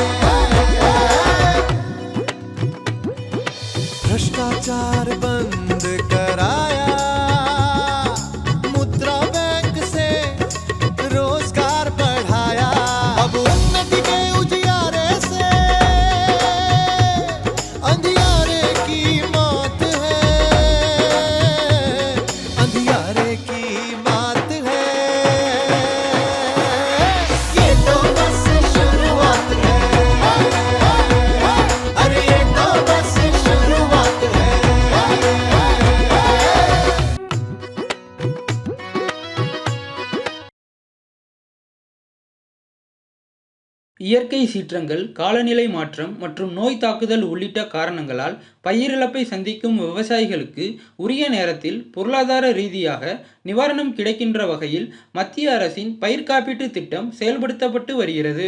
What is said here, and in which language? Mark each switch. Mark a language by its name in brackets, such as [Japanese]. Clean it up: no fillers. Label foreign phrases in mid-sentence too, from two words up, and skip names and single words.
[Hindi] भ्रष्टाचार बंद कराया, मुद्रा बैंक से रोजगार बढ़ाया, अब उन्नति के उजियारे से अंधियारे की मौत है, अंधियारे की बात है, ये तो बस शुरुआत है, अरे ये तो बस शुरुआत है। [Tamil] இயற்கை சீற்றங்கள், காலநிலை மாற்றம் மற்றும் நோய் தாக்குதல் உள்ளிட்ட காரணங்களால் பயிரிழப்பை சந்திக்கும் விவசாயிகளுக்கு உரிய நேரத்தில் பொருளாதார ரீதியாக நிவாரணம் கிடைக்கின்ற வகையில் மத்திய அரசின் பயிர் காப்பீட்டு திட்டம் செயல்படுத்தப்பட்டு வருகிறது.